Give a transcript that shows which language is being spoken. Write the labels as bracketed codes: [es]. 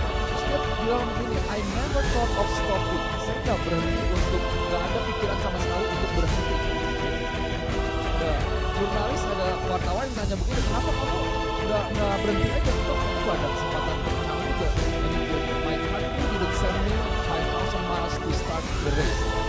[id] Terus dia bilang begini, [en] I never thought of stopping. [id] Saya nggak berhenti nggak ada pikiran sama sekali untuk berhenti. Ada jurnalis, ada wartawan yang tanya begini, kenapa kamu nggak berhenti aja? Itu ada kesempatan menang juga. Jadi [en] my country didn't send me 5,000 miles to start the race.